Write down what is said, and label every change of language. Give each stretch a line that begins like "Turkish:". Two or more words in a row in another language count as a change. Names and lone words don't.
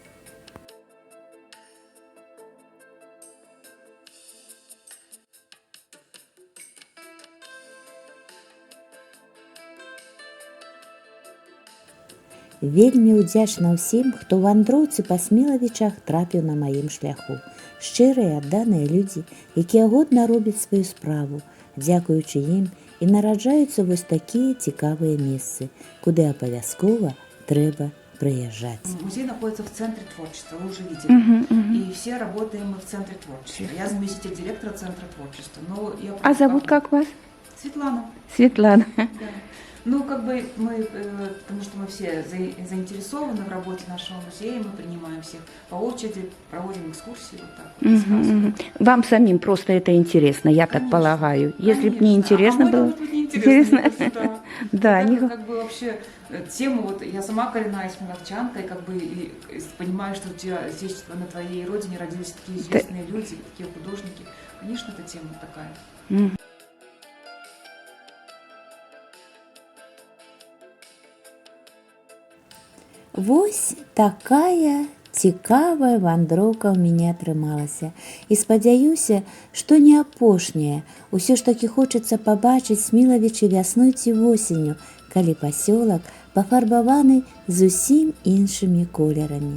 Belarusian: Вельмі ўдзячна ўсім, хто вандроўцы па Смілавічах трапіў на маім шляху. Шчырыя, адданыя людзі, якія годна робяць сваю справу. Дзякуючы ім і нараджаюцца вось такія цікавыя месцы, куды абавязкова трэба приезжать.
Russian: Музей находится в центре творчества, вы уже видели. И все работаем мы в центре творчества. Я заместитель директора центра творчества. Но я А зовут как вас? Светлана. Светлана. Да. Ну, как бы мы, потому что мы все заинтересованы в работе нашего музея, мы принимаем всех по очереди, проводим экскурсии, вот так вот, рассказываем. Вам самим просто это интересно, я так полагаю. Если бы не интересно было... Интересно. Да, это как бы вообще тему, вот я сама коренная смиловчанка, и как бы и понимаю, что у тебя здесь на твоей родине родились такие известные люди, такие художники. Конечно, эта тема такая.
Belarusian: Вось такая Цікавая вандроўка ў мяне атрымалася. І спадзяюся, што не апошняя. Усё ж такі хочацца пабачыць Смілавічы вясной ці восенню, калі пасёлак пафарбаваны зусім іншымі колерамі.